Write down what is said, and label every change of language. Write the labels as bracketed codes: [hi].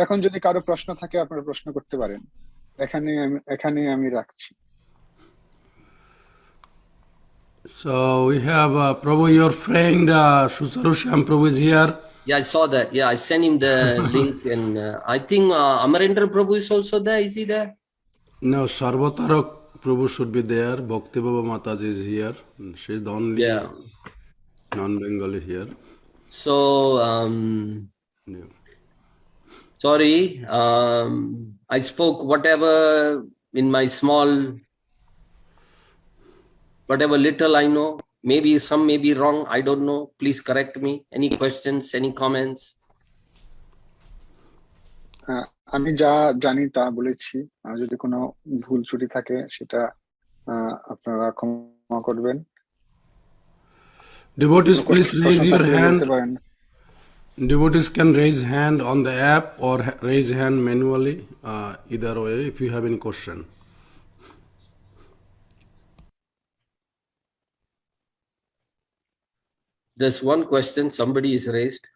[bn] এখন যদি কারো প্রশ্ন থাকে আপনারা প্রশ্ন করতে পারেন। এখানে আমি রাখছি। [en] So we have Prabhu, your friend Susarusham Prabhu is here. Yeah, I saw that. Yeah, I sent him the link, and I think Amarendra Prabhu is also there. Is he there? No, Sarvatarak Prabhu should be there. Bhakti Baba Mataji is here. She's the only non-Bengali here. So, Yeah. sorry, I spoke whatever in my small, whatever little I know. Maybe some may be wrong. I don't know. Please correct me. Any questions, any comments? [bn] আমি যা জানি তা বলেছি, আর যদি কোনো ভুল ত্রুটি থাকে সেটা আপনারা ক্ষমা করবেন। [en] Devotees, please raise your [bn] বলতে [en] hand. [bn] পারেন। [en] Devotees can raise hand on the app or raise hand manually, either way, if you have any question. There's one question somebody is raised.